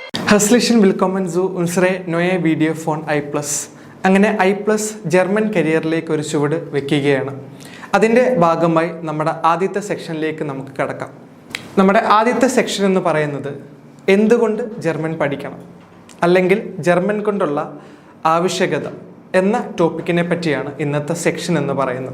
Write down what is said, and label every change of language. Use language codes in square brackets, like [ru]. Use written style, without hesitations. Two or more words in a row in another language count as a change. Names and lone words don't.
[de] Herzlichen willkommen zu unserer neue Video von I+. [ml] അങ്ങനെ I+ ജർമ്മൻ കരിയറിലേക്ക് ഒരു ചുവട് വെക്കുകയാണ്. അതിൻ്റെ ഭാഗമായി നമ്മുടെ ആദ്യത്തെ സെക്ഷനിലേക്ക് നമുക്ക് കടക്കാം. നമ്മുടെ ആദ്യത്തെ സെക്ഷൻ എന്ന് പറയുന്നത് എന്തുകൊണ്ട് ജർമ്മൻ പഠിക്കണം, അല്ലെങ്കിൽ ജർമ്മൻ കൊണ്ടുള്ള ആവശ്യകത എന്ന ടോപ്പിക്കിനെ പറ്റിയാണ് ഇന്നത്തെ സെക്ഷൻ എന്ന് പറയുന്നത്.